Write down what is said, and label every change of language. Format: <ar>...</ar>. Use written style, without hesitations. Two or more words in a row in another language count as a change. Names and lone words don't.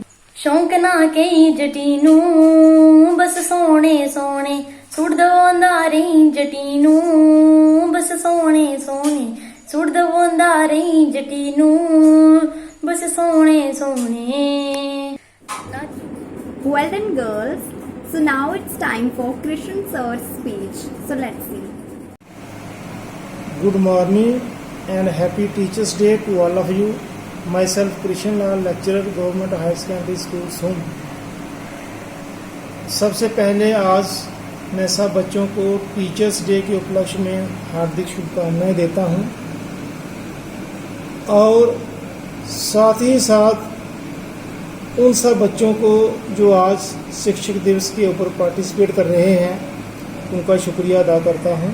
<pa>ਸ਼ੌਕ ਨਾ ਕਈ ਜਟੀਨੂ, ਬਸ ਸੋਨੇ ਸੋਨੇ ਸੁਰ ਦਬੋਂਦਾ ਰਹੀ ਜਟੀਨੂ। ਬਸ ਸੋਨੇ ਸੋਨੇ ਸੁਰ ਦਬੋਂਦਾ ਰਹੀ ਜਟੀਨੂ। ਬਸ ਸੋਨੇ ਸੋਨੇ।</pa> <en>Well done, girls. So now it's time for Krishan sir's speech. So let's see. Good morning and happy Teachers Day to all of you. Myself Krishan Lal, lecturer, Government Higher Secondary School, Sum.</en> <hi>सबसे पहले आज मैं सब बच्चों को</hi> <en>Teachers Day</en> <hi>के उपलक्ष्य में हार्दिक शुभकामनाएं देता हूं और साथ ही साथ उन सब बच्चों को जो आज शिक्षक दिवस के ऊपर पार्टिसिपेट कर रहे हैं उनका शुक्रिया अदा करता हूं।</hi>